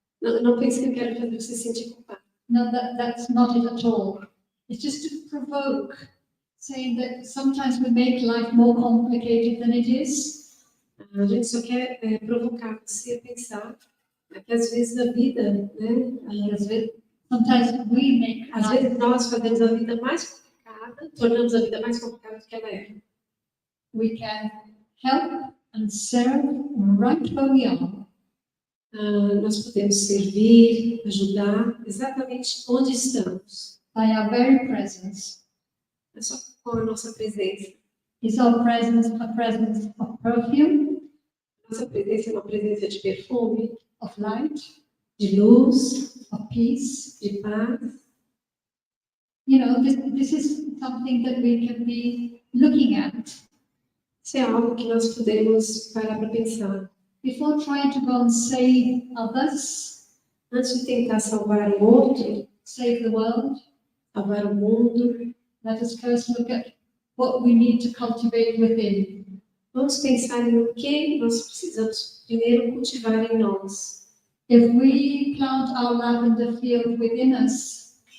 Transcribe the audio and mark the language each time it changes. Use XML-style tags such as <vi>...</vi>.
<pt>Não pense que eu quero fazer você sentir culpado.</pt> <en>No, that's not it at all. It's just to provoke, saying that sometimes we make life more complicated than it is.</en> <pt>A gente só quer provocar você a pensar que às vezes a vida, né?</pt> <en>Sometimes we make</en> <pt>Às</pt> <en>life,</en> <pt>vezes nós fazemos a vida mais complicada, tornamos a vida mais complicada do que ela é.</pt> <en>we can help and serve right where we are.</en> <pt>Nós podemos servir, ajudar exatamente onde estamos.</pt> <en>By our very presence.</en> <pt>É só com a nossa presença.</pt> <en>Is our presence a presence of perfume,</en> <pt>Nossa presença é uma presença de perfume,</pt> <en>of light,</en> <pt>de luz,</pt> <en>of peace?</en> <pt>de paz.</pt> <en>You know, this is something that we can be looking at</en> <pt>Isso é algo que nós podemos parar para pensar.</pt> <en>before trying to go and save others,</en> <pt>Antes de tentar salvar o outro,</pt> <en>save the world.</en> <pt>salvar o mundo,</pt> <en>Let us first look at what we need to cultivate within.</en> <pt>vamos pensar em o que nós precisamos primeiro cultivar em nós.</pt> <en>If we plant our lavender field within us,</en>